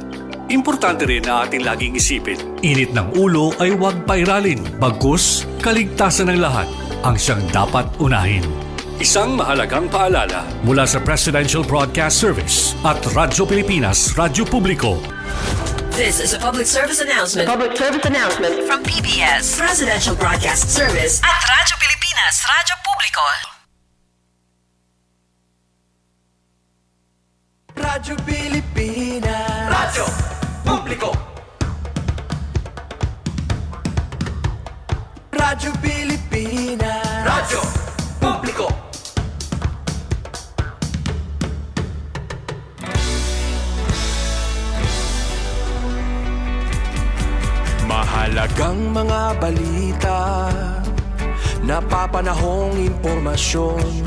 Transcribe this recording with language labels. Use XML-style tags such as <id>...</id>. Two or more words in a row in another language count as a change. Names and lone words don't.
<tl>Importante rin na ating laging isipin, init ng ulo ay huwag pairalin, bagkus kaligtasan ng lahat ang siyang dapat unahin. Isang mahalagang paalala mula sa Presidential Broadcast Service at Radyo Pilipinas, Radyo Publiko.</tl> <en>This is a public service announcement From PBS, Presidential Broadcast Service</en> <tl>at Radyo Pilipinas, Radyo Publiko. Radyo Pilipinas, Radyo Publiko. Radyo Pilipinas, Radyo Publiko. Mahalagang mga balita, napapanahong impormasyon.</tl>